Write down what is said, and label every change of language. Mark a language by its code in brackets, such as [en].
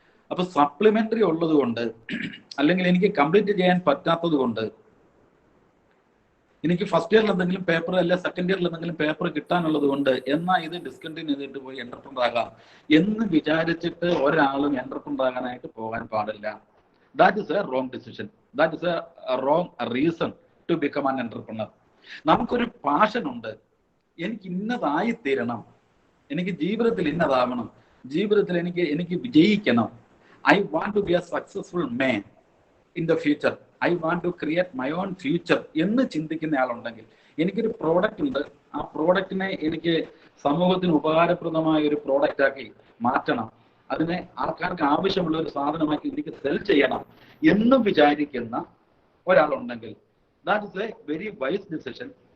[ml] അപ്പൊ സപ്ലിമെന്ററി ഉള്ളത് കൊണ്ട്, അല്ലെങ്കിൽ എനിക്ക് കംപ്ലീറ്റ് ചെയ്യാൻ പറ്റാത്തത് കൊണ്ട്, എനിക്ക് ഫസ്റ്റ് ഇയറിൽ എന്തെങ്കിലും പേപ്പർ അല്ല സെക്കൻഡ് ഇയറിൽ എന്തെങ്കിലും പേപ്പർ കിട്ടാനുള്ളത് കൊണ്ട് എന്നാൽ ഇത് ഡിസ്കണ്ടിന്യൂ ചെയ്തിട്ട് പോയി എന്റർപ്രണർ ആകാം എന്ന് വിചാരിച്ചിട്ട് ഒരാളും എന്റർപ്രണർ ആകാനായിട്ട് പോകാൻ പാടില്ല. [en] That is a wrong decision. That is a wrong reason to become an entrepreneur. [ml] നമുക്കൊരു പാഷൻ ഉണ്ട്, എനിക്ക് ഇന്നതായി തീരണം, എനിക്ക് ജീവിതത്തിൽ ഇന്നതാവണം, ജീവിതത്തിൽ എനിക്ക് വിജയിക്കണം. [en] I want to be a successful man in the future. I want to create my own future [ml] എന്ന് ചിന്തിക്കുന്ന ആളുണ്ടെങ്കിൽ, എനിക്കൊരു പ്രോഡക്റ്റ് ഉണ്ട്, ആ പ്രോഡക്റ്റിനെ എനിക്ക് സമൂഹത്തിന് ഉപകാരപ്രദമായ ഒരു പ്രോഡക്റ്റ് ആക്കി മാറ്റണം, അതിനെ ആൾക്കാർക്ക് ആവശ്യമുള്ള ഒരു സാധനമാക്കി എനിക്ക് സെൽ ചെയ്യണം എന്നും വിചാരിക്കുന്ന ഒരാളുണ്ടെങ്കിൽ [en] That is a very wise decision.